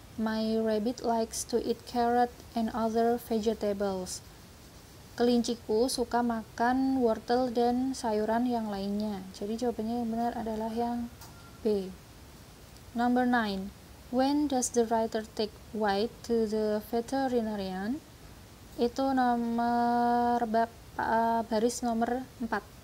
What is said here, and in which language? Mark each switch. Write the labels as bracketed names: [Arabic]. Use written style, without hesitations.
[English] My rabbit likes to eat carrot and other vegetables. [Indonesian] Kelinciku suka makan wortel dan sayuran yang lainnya. Jadi jawabannya yang benar adalah yang B. [English] Number 9. When does the writer take White to the veterinarian? [Indonesian] Itu nomor baris nomor 4.